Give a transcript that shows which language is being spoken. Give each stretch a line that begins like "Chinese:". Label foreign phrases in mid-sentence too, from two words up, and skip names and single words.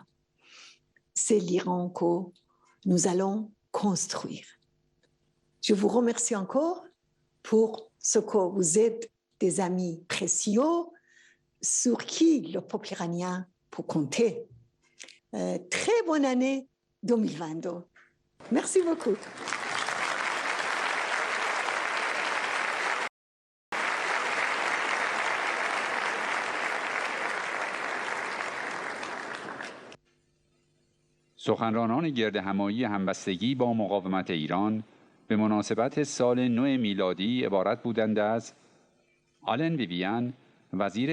French: C'est l'Iran que nous allons construire. Je vous remercie encore pour ce que vous êtes des amis précieux sur qui le peuple iranien peut compter. Très bonne année 2022. Merci beaucoup.
Persian: سخنرانان گرد همایی همبستگی با مقاومت ایران به مناسبت سال نو میلادی عبارت بودند از آلن ویویان، وزیر